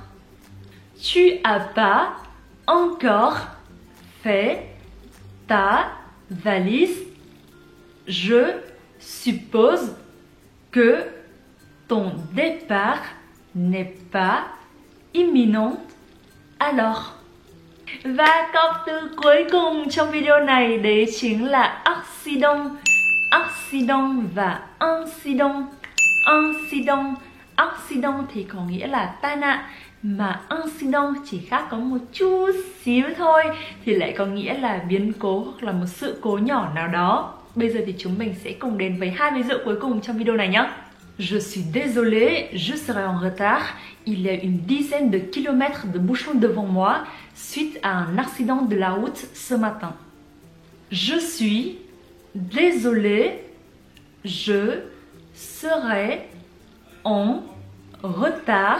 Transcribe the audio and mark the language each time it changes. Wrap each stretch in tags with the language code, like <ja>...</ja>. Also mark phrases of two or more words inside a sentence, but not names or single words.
<fr>Tu as pas encore fait ta valise. Je suppose que ton départ n'est pas imminent alors.</fr> <vi>Và cặp từ cuối cùng trong video này đấy chính là</vi> <fr>accident, accident</fr> <vi>và incident.</vi> <fr>Incident, accident</fr> <vi>thì có nghĩa là tai nạn, mà incident chỉ khác có một chút xíu thôi thì lại có nghĩa là biến cố hoặc là một sự cố nhỏ nào đó. Bây giờ thì chúng mình sẽ cùng đến với hai ví dụ cuối cùng trong video này nhé.</vi> <fr>Je suis désolée, je serai en retard. Il y a une dizaine de kilomètres de bouchons devant moi suite à un accident de la route ce matin. Je suis désolée, je serai en retard.</fr>